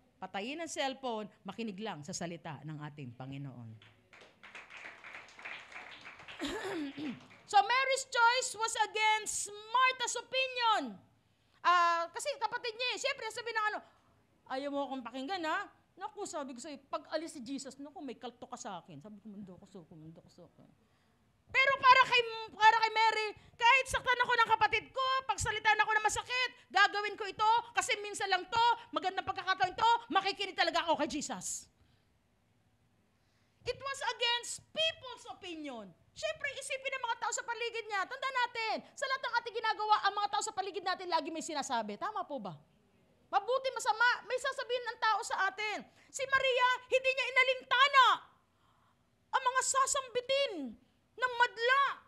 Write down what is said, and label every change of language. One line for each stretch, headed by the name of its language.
Filipino: Patayin ang cellphone, makinig lang sa salita ng ating Panginoon.
English: So Mary's choice was against Martha's opinion.
Filipino: Kasi kapatid niya siyempre sabi ng ayaw mo akong pakinggan Naku, sabi ko sa'yo, pag alis si Jesus, naku, may kalto ka sa akin. Sabi ko, mundo ko so. Pero para kay Mary, kahit saktan ako ng kapatid ko, pagsalitaan ako ng masakit, gagawin ko ito, kasi minsan lang to, magandang pagkakataon ito, makikinig talaga ako kay Jesus.
English: It was against people's opinion.
Filipino: Siyempre, isipin ng mga tao sa paligid niya. Tandaan natin, sa lahat ng ating ginagawa, ang mga tao sa paligid natin lagi may sinasabi. Tama po ba? Mabuti, masama, may sasabihin ng tao sa atin. Si Maria, hindi niya inalintana ang mga sasambitin ng madla